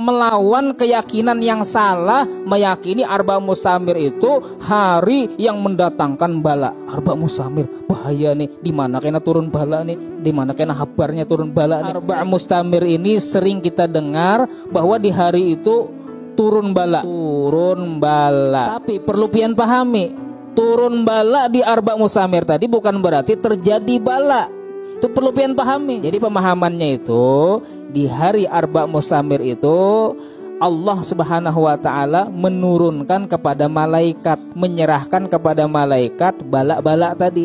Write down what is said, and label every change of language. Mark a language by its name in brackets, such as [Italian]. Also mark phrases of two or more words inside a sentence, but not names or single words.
[Indonesian] melawan keyakinan yang salah, meyakini Arba Mustamir itu hari yang mendatangkan bala. Arba Mustamir bahaya nih, di mana kena turun bala nih, di mana kena habarnya turun bala nih. Arba Mustamir ini sering kita dengar bahwa di hari itu turun bala. Tapi perlu pian pahami, turun bala di Arba Mustamir tadi bukan berarti terjadi bala. Itu perlu pian pahami. Jadi pemahamannya itu di hari Arba Mustamir itu Allah [Arabic] سبحانه وتعالى [Indonesian] menurunkan kepada malaikat, menyerahkan kepada malaikat bala-bala tadi.